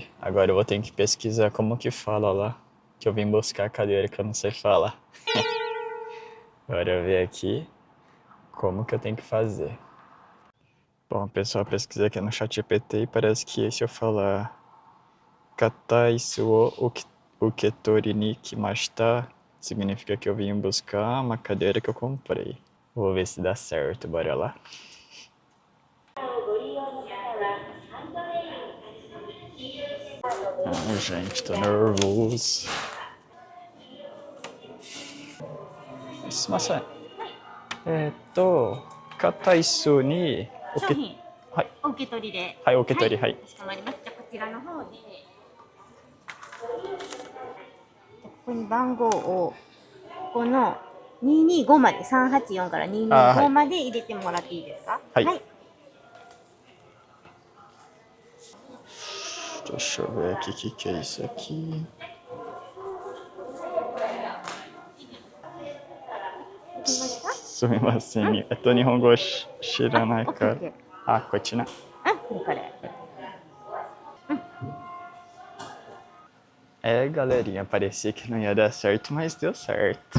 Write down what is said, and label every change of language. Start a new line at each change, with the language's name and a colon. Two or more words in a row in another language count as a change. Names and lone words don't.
Portuguese: Agora eu vou ter que pesquisar como que fala lá. Que eu vim buscar a cadeira que eu não sei falar. Agora eu ver aqui como que eu tenho que fazer. Bom, pessoal, pesquisei aqui no ChatGPT e parece que se eu falar
Japanese: 硬いすお受け取りに来ました,
Portuguese: significa que eu vim buscar uma cadeira que eu comprei. Vou ver se dá certo, bora lá. Gente, tô nervoso.
Japanese: すみません. 硬い層に商品はい、お受け取りで。はい、お受け取り、はい。かしこまりました。こちらの方で、ここに番号をここの225まで384から225まで入れてもらっていいですか？はい。はい。
Portuguese: Deixa eu ver aqui o que é isso aqui.
Japanese: すみません. 日本語知らないから。あ、こっちな。これ。
Portuguese: Galerinha, parecia que não ia dar certo, mas deu certo.